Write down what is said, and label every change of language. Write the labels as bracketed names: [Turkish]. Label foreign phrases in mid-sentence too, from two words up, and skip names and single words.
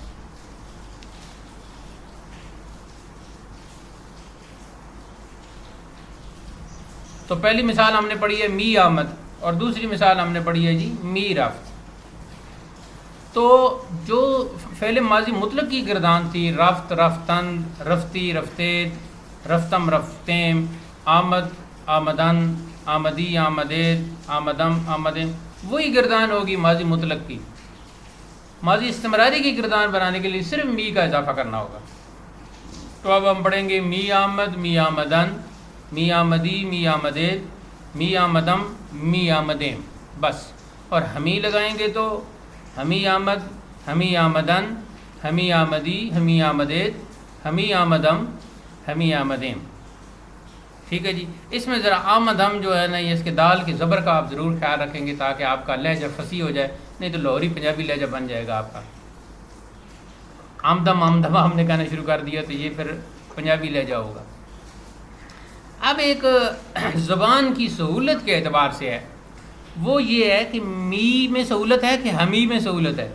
[Urdu] تو پہلی مثال ہم نے پڑھی ہے [Persian] می آمد، [Urdu] اور دوسری مثال ہم نے پڑھی ہے جی [Persian] می رفت. [Urdu] تو جو فعل ماضی مطلق کی گردان تھی، [Persian] رفت رفتن، رفتی رفتید، رفتم رفتیم، آمد آمدن، آمدی آمدید، آمدم آمدم، [Urdu] وہی گردان ہوگی ماضی مطلق کی. ماضی استمراری کی گردان بنانے کے لیے صرف می کا اضافہ کرنا ہوگا. تو اب ہم پڑھیں گے [Persian] می آمد، می آمدن، می آمدی، می آمدید، می آمدم، می آمدیم، [Urdu] بس. اور ہمی لگائیں گے تو [Persian] ہمی آمد، ہمی آمدن، ہمی آمدی، ہمی آمدید، ہمی آمدم، ہمی آمدیم. [Urdu] ٹھیک ہے جی. اس میں ذرا آمد ہم جو ہے نا یہ اس کے دال کے زبر کا آپ ضرور خیال رکھیں گے تاکہ آپ کا لہجہ فصیح ہو جائے، نہیں تو لاہوری پنجابی لہجہ بن جائے گا آپ کا. [Persian] آمدم آمدم [Urdu] ہم نے کہنا شروع کر دیا تو یہ پھر پنجابی لہجہ ہوگا. اب ایک زبان کی سہولت کے اعتبار سے ہے، وہ یہ ہے کہ می میں سہولت ہے کہ ہمی میں سہولت ہے.